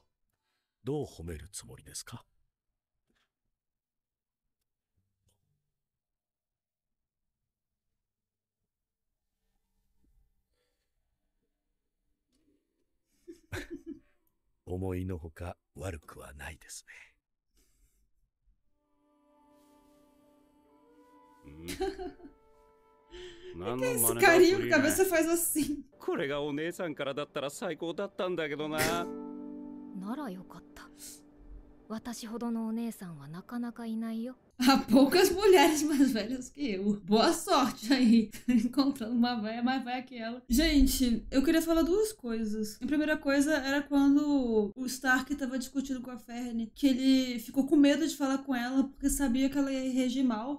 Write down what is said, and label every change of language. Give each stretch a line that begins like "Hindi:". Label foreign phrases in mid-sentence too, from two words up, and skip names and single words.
Japanese: どう褒めるつもりですか？思いのほか悪くはないですね。
Portuguese: Esse carinho, cabeça faz assim.
Japanese: これがお姉さんからだったら最高だったんだけどな。ならよかった。私ほどのお姉さんはなかなかいないよ。
Portuguese: Há poucas mulheres mais velhas que eu. Boa sorte aí, encontrando uma velha mais velha que ela. Gente, eu queria falar duas coisas. A primeira coisa era quando o Stark tava discutindo com a Ferne, que ele ficou com medo de falar com ela porque sabia que ela ia reagir mal.